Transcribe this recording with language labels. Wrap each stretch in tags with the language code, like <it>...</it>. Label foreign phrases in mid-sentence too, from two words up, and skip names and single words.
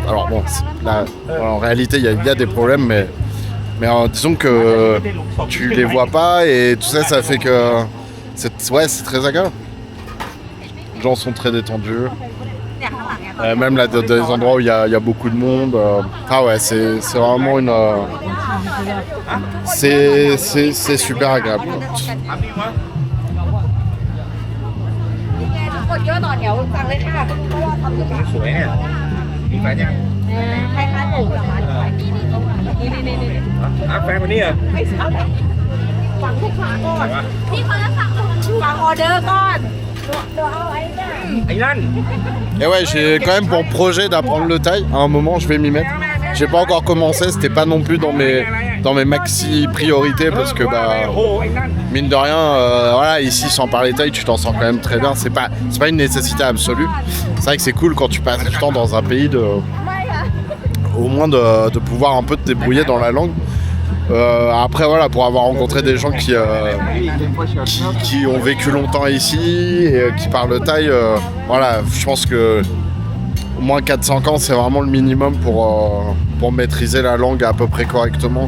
<fr>Alors bon, là, en réalité il y a des problèmes, mais disons que tu les vois pas et tout ça, ça fait que c'est très agréable. Les gens sont très détendus. Même là, dans des endroits où il y a beaucoup de monde. Ah ouais, c'est vraiment une. C'est super agréable.</fr> <th>คนเยอะต่อแถวสั่งเลยค่ะเพราะว่าทำอยู่ สวยเนี่ยมีแฟนยัง คล้ายๆหมูเหรอคะนี่ แฟนคนนี้เหรอ ไม่ใช่ฟังลูกค้าก่อน พี่เขาจะสั่งคน ฟังออเดอร์ก่อนเดี๋ยวเอาไอ้เนี่ย ไอ้นั่น</th> <fr>Et ouais, j'ai quand même pour projet d'apprendre le thaï. À un moment, je vais m'y mettre. J'ai pas encore commencé, c'était pas non plus dans mes maxi priorités parce que bah.</fr> <th>โอ้โหไอ้นั่น</th> <fr>Mine de rien, voilà, ici sans parler thaï, tu t'en sors quand même très bien. C'est pas une nécessité absolue. C'est vrai que c'est cool quand tu passes du temps dans un pays au moins de pouvoir un peu te débrouiller dans la langue. Après voilà, pour avoir rencontré des gens qui ont vécu longtemps ici et qui parlent le thaï, voilà, je pense que au moins 4-5 ans, c'est vraiment le minimum pour maîtriser la langue à peu près correctement.</fr>